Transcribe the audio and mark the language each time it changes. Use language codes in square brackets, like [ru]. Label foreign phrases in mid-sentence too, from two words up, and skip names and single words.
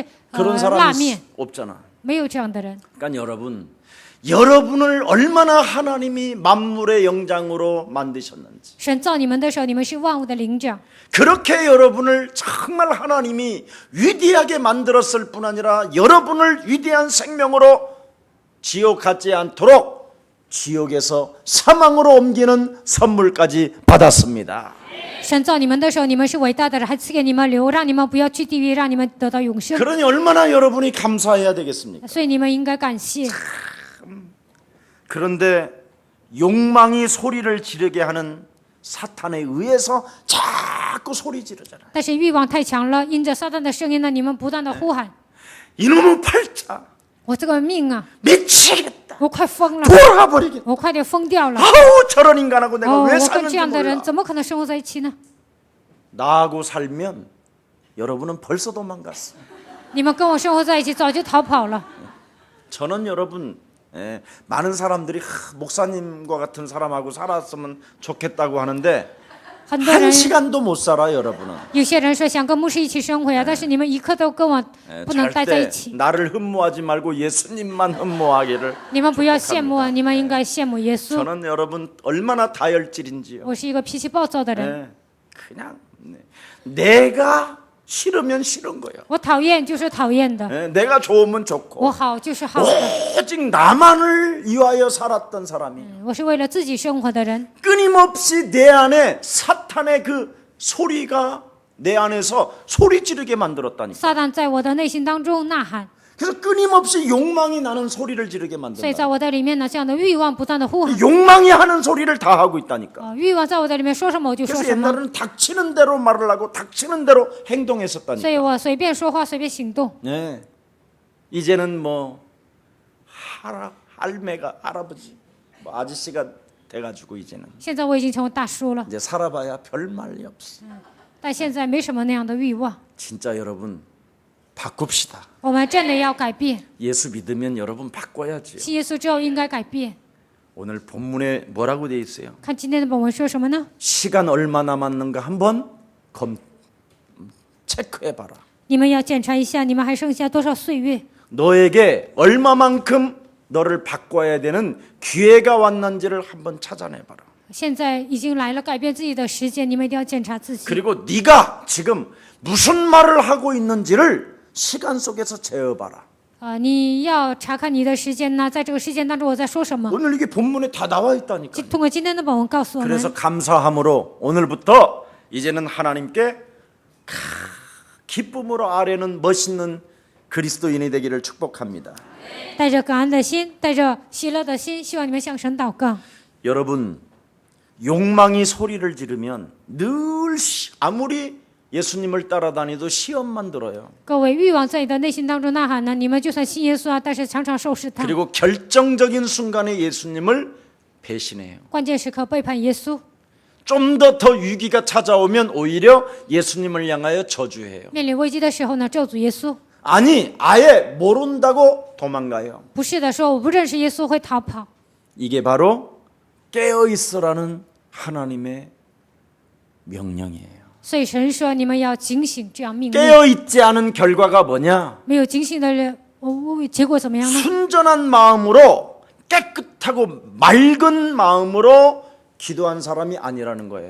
[ko] 그런 [zh] 辣 [ko] 사람이 [zh] 面， [ko] 없잖아. [zh] 没有这样的人。 [ko] 그러니까 여러분을 얼마나 하나님이 만물의 영장으로 만드셨는지, [zh] 神造你们的时候，你们是万物的灵长。 [ko] 그렇게 여러분을 정말 하나님이 위대하게 만들었을 뿐 아니라 여러분을 위대한 생명으로 지옥 가지 않도록 지옥에서 사망으로 옮기는 선물까지 받았습니다. [zh] 神造你们的时候，你们是伟大的人，还赐给你们流，让你们不要去地狱，让你们得到永生。 [ko] 그러니 얼마나 여러분이 감사해야 되겠습니까? [zh] 所以你们应该感谢。 [ko] 그런데 욕망이 소리를 지르게 하는 사탄에 의해서 자꾸 소리 지르잖아. [zh] 但是欲望太强了，因着撒旦的声音呢，你们不断的呼喊： [ko] 이놈의 팔자 [zh] 我这个命啊， [ko] 미치겠다. [zh] 我快疯了， [ko] 돌아버리겠다. [zh] 我快点疯掉了。 [ko] 아우 저런 인간하고 내가 [zh] 哦， [ko] 왜 [zh] 我跟 [ko] 사는지 [zh] 这样的人 [ko] 몰라. [zh] 怎么可能生活在一起呢？ [ko] 나하고 살면 여러분은 벌써 도망갔어. [zh] 你们跟我生活在一起，早就逃跑了。 [ko] 저는 여러분 많은 사람들이 목사님과 같은 사람하고 살았으면 좋겠다고 하는데 [zh] 很多人 [ko] 한 시간도 못 살아 여러분은. [zh] 有些人说想跟牧师一起生活呀，但是你们一刻都跟我不能待在一 [ko] 절대 [zh] 起。 [ko] 나를 흠모하지 말고 예수님만 흠모하기를. [zh] 你们不要羡慕啊，你们应该羡慕耶稣。 [ko] 저는 여러분 얼마나 다혈질인지요. [zh] 我是一个脾气暴躁的人， [ko] 그냥 내가 싫으면 싫은 거예요. [zh] 我讨厌就是讨厌的， [ko] 내가 좋으면 [zh] 我 [ko] 좋고 [zh] 好就是好的。 [ko] 오직 나만을 위하여 살았던 사람이 [zh] 我是为了自己生活的人， [ko] 끊임없이 내 안에 사탄의 그 소리가 내 안에서 소리 지르게 만들었다니까. [zh] 撒旦在我的内心当中呐喊， [ko] 그래서 끊임없이 욕망이 나는 소리를 지르게 [zh] 所以 [ko] 만든다. [zh] 在我的里面呢，这样的欲望不断的呼喊。 [ko] 욕망이 하는 소리를 다 하고 있다니까. [zh] 欲望在我的里面说什么我就说 [ko] 그래서 [zh] 什么， [ko] 옛날에는 닥치는 대로 말을 하고 닥치는 대로 행동했었다니까. [zh] 所以我随便说话，随便行动。 [ko] 네. 이제는 뭐 할매가 할아버지 뭐 아저씨가 돼가지고 이제는 [zh] 现在我已经成为大叔了， [ko] 이제 살아봐야 별 말이 없어. [zh] 但现在没什么那样的欲望。 [ko] 진짜 여러분 바꿉시다. [zh] 我们真的要改变， [ko] 예수 믿으면 여러분 바꿔야지요. [zh] 信耶稣之后应该改变。 [ko] 오늘 본문에 뭐라고 돼 있어요? [zh] 看今天的本文说什么呢？ [ko] 시간 얼마 남았는가 한번 체크해봐라. [zh] 你们要检查一下，你们还剩下多少岁月？ [ko] 너에게 얼마만큼 너를 바꿔야 되는 기회가 왔는지를 한번 찾아내봐라. [zh] 现在已经来了改变自己的时间，你们一定要检查自己。 [ko] 그리고 네가 지금 무슨 말을 하고 있는지를 시간 속에서 재어봐라. [zh] 你要查看你的时间呢，在这个时间当中我在说什么？ [ko] 오늘 이게 본문에 다 나와 있다니까. [zh] 通过今天的本文告诉我们， [ko] 그래서 감사함으로 오늘부터 이제는 하나님께 기쁨으로 아뢰는 멋있는 그리스도인이 되기를 축복합니다. [zh] 带着感恩的心，带着喜乐的心，希望你们向神祷告。 [ko] 여러분 욕망이 소리를 지르면 늘 아무리 예수님을 따라다니도 시험만 들어요. [zh] 各位，欲望在你的内心当中呐喊呢，你们就算信耶稣啊，但是常常受试探。 [ko] 그리고 결정적인 순간에 예수님을 배신해요. [zh] 关键时刻背叛耶稣， [ko] 좀 더 위기가 찾아오면 오히려 예수님을 향하여 저주해요. [zh] 面临危机的时候呢，咒诅耶稣。 [ko] 아니, 아예 모른다고 도망가요. [zh] 不是的，说我不认识耶稣会逃跑。 [ko] 이게 바로 깨어있으라는 하나님의 명령이에요. [zh] 所以神说你们要警醒，这样命令。 [ko] 깨어있지 않은 결과가 뭐냐? [zh] 没有警醒的人，结果怎么样呢？ [ko] 순전한 마음으로 깨끗하고 맑은 마음으로 기도한 사람이 아니라는 거예요.